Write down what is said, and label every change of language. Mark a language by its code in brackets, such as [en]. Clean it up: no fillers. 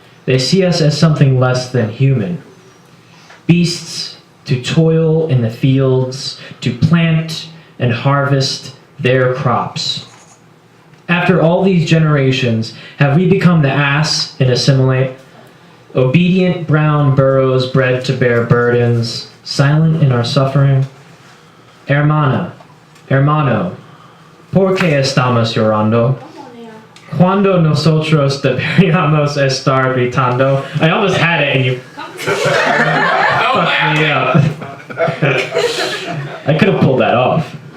[en] They see us as something less than human. Beasts to toil in the fields, to plant and harvest their crops. After all these generations, have we become the ass and assimilate? Obedient brown burros bred to bear burdens, silent in our suffering? [es] Hermana, hermano, ¿por qué estamos llorando? Cuando nosotros deberíamos estar gritando? [en] I almost had it and you fucked me up. I could have pulled that off.